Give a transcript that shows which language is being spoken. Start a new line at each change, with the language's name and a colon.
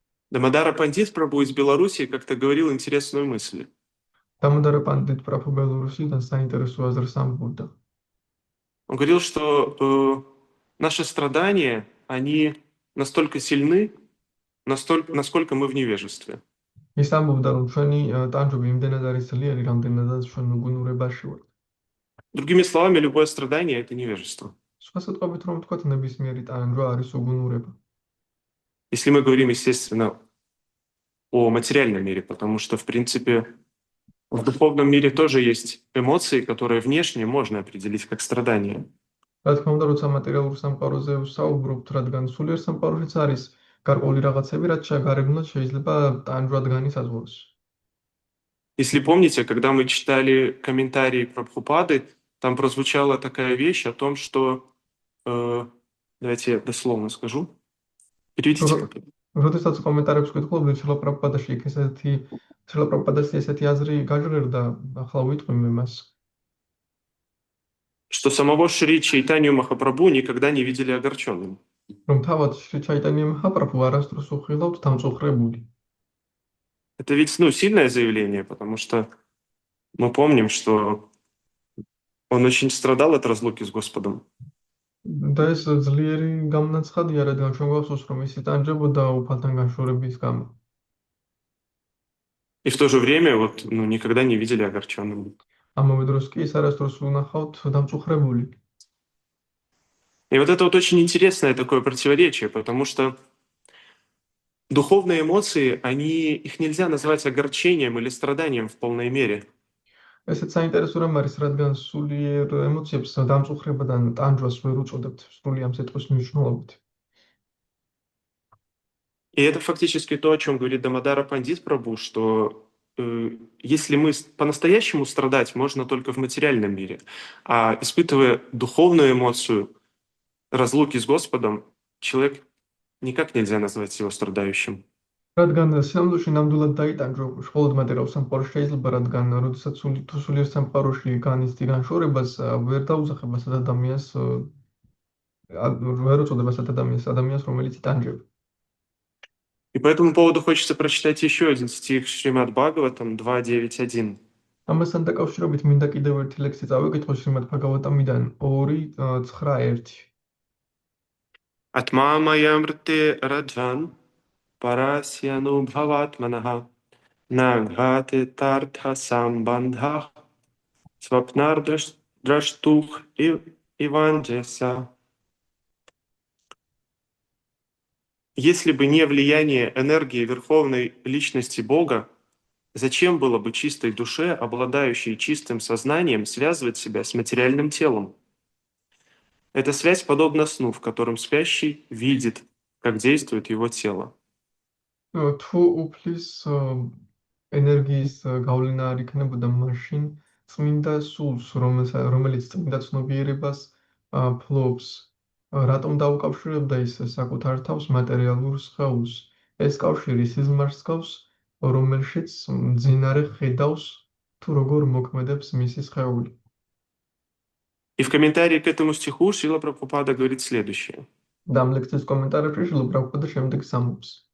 Russian: Дамодара Пандит Прабу из Беларуси как-то говорил интересную мысль.
Georgian: Дамодара Пандит Прабу Беларусიდან საინტერესო აზრს ამბობდა.
Russian: Он говорил, что наши страдания, они настолько сильны, насколько мы в невежестве.
Georgian: ის ამბობდა, რომ ჩვენი ტანჯვები იმდენად არის ძლიერი, რამდენადაც ჩვენ უგუნურებაში ვართ.
Russian: Другими словами, любое страдание – это невежество.
Georgian: სხვა სიტყვებით რომ ვთქვათ, ნებისმიერი ტანჯვა არის უგუნურება.
Russian: Если мы говорим, естественно, о материальном мире, потому что, в принципе, в духовном мире тоже есть эмоции, которые внешне можно определить как страдания.
Georgian: რა თქმა უნდა, როცა მატერიალურ სამყაროზე ვსაუბრობთ, რადგან სულიერ სამყაროშიც არის გარკვეული რაღაცები, რაც გარეგნულად შეიძლება ტანჯვად განისაზღვროს.
Russian: Если помните, когда мы читали комментарии Прабхупады, там прозвучала такая вещь о том, что... давайте я дословно скажу. Переведите как это.
Georgian: როდესაც კომენტარებს ვკითხულობთ, შილაპრაბჰუპადას ესეთი აზრი გაჟღერდა, ახლა ვიტყვი მას.
Russian: Что самого Шри Чайтанью Махапрабху никогда не видели огорченным.
Georgian: Რომ თავად შრი ჩაიტანია მაჰაპრაბჰუ არასდროს უხილავთ დამწუხრებული.
Russian: Это ведь, сильное заявление, потому что мы помним, что он очень страдал от разлуки с Господом.
Georgian: და ეს ძლიერი გამნაცხადია, რადგან ჩვენ გვახსოვს, რომ ის იტანჯებოდა უფალთან განშორების გამო.
Russian: И в то же время никогда не видели огорченным.
Georgian: ამავე დროს კი ის არასდროს უნახავთ დამწუხრებული.
Russian: И вот это вот очень интересное такое противоречие, потому что духовные эмоции, их нельзя назвать огорчением или страданием в полной мере.
Georgian: ესეც საინტერესო რამ არის, რადგან სულიერ ემოციებს დამწუხრებიდან ტანჯვას ვერ უწოდებთ სრული ამ სიტყვის მნიშვნელობით.
Russian: И это фактически то, о чем говорит Дамодара Пандит Прабу, что если мы по-настоящему страдать, можно только в материальном мире, а испытывая духовную эмоцию разлуки с Господом, человек никак нельзя назвать его страдающим.
Georgian: რადგან სინამდვილეში ნამდვილად დაიტანჯვა მხოლოდ მატერიალურ სამყაროში შეიძლება, რადგან როდესაც სულიერ სამყაროში განიცდი განშორებას, ვერ დაუსახება ადამიანს, ვერ უწოდება ადამიანს, რომელიც იტანჯება.
Russian: По этому поводу хочется прочитать еще один стих Шримад Бхагаватам 2.9.1.
Georgian: ამასთან დაკავშირებით მინდა კიდევ ერთი ლექსი წავიკითხო შრიმად ბჰაგავატამიდან 2:9.
Sanskrit: Атма маямрте раджан парасьяну бхаватманаха нагхате тартха самбандха свапнар драштух иванджеса.
Russian: Если бы не влияние энергии Верховной Личности Бога, зачем было бы чистой душе, обладающей чистым сознанием, связывать себя с материальным телом? Эта связь подобна сну, в котором спящий видит, как действует его тело.
Georgian: თუ უფლის ენერგიის გავლენა არ იქნებოდა მაშინ წმინდა სულს, რომელიც წმინდა ცნობიერებას ფლობს, რატომ დაუკავშირებდა ის საკუთარ თავს მატერიალურ სხეულს? ეს კავშირი სიზმარს გავს, რომელშიც მძინარე ხედავს თუ როგორ მოქმედებს მისი სხეული.
Russian: И в комментарии к этому стиху Шрила Прабхупада говорит следующее.
Georgian: და ამ ლექციის კომენტარებში შრილა პრაბჰუპადა შემდეგს ამბობს.